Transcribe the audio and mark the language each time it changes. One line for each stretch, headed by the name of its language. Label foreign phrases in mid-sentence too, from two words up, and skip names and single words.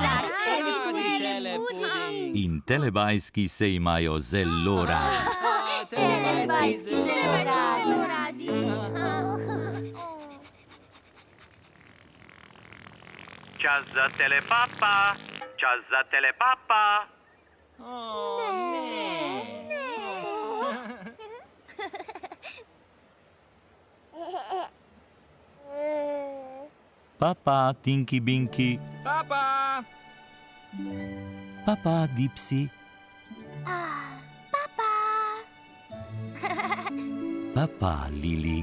Slovenian: Radi telepuding. In telebajski se imajo zelo radi. Telebajski zelo radi. Čas za telepapa. Čas za telepapa. Papa, Tinky Binky. Papa. Papa, Dipsy. Papa, Lili.